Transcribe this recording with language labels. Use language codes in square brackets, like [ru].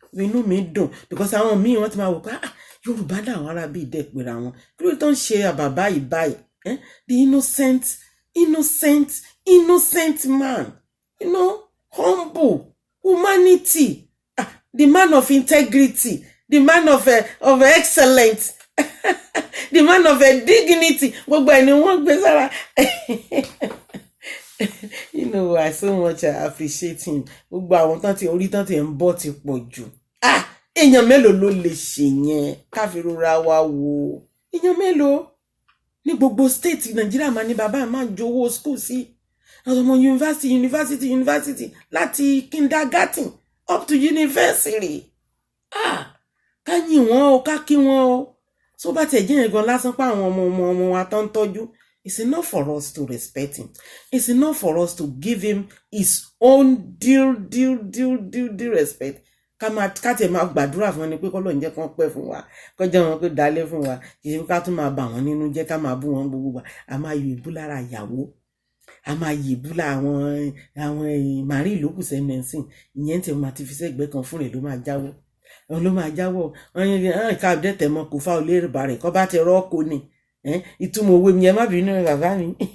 [yo] Inú mi dùn [en] because [yo] àwọn míì wọ́n ti máa wò pé Yorùbá làwọn ará bíi ìdẹ́pẹ̀rẹ̀ àwọn kí ló tó ń ṣe àbàbá yìí báyìí. [en] The innocent man, humble, humanity, the man of integrity, the man of excellence, the man of dignity. [yo] Gbogbo ẹni wọ́n gbé sára. [en] I so much appreciate him. [yo] Gbogbo àwọn tán ti orí tán ti ń bọ̀ ti pọ̀ jù. Èèyàn mélòó ló lè ṣe yẹn káfíńrora wa wò. Èèyàn mélòó ní gbogbo state Nàìjíríà máa ní bàbá máa ń jowó school sí àwọn ọmọ university láti [en] kindergarten up to university. [yo] Ká yìn wọ́n o ká kí wọ́n o. So bá tẹ̀ jẹ́ yẹn gan lásán pa àwọn ọmọ wa tán tọ́jú. [en] It's enough for us to respect him. It's enough for us to give him his own due respect. [yo] Ká tẹ̀ máa gbàdúrà fún ẹni pé kọ́lọ́run jẹ́ kán pẹ́ fún wa kọjá wọn pé dalẹ̀ fún wa kì í ṣe ká tún máa bà wọ́n nínú jẹ́ ká máa bú wọn gbogbo wa a máa yọ ìbú lára ìyàwó a máa yọ ìbú lára àwọn màrí ìlókù sẹ́mẹ̀sìn ìyẹn tí wọ́n máa ti fi sẹ́gbẹ́ kan fún rẹ̀ ló máa jáwọ́ wọ́n yẹn ká dẹ́tẹ̀ mọ́ kó fá olè rẹ̀ bá rẹ̀ kọ́ bá ti rọ́ọ̀kọ́ ni ìtumọ̀ owó mi ẹ má bínú bàbá mi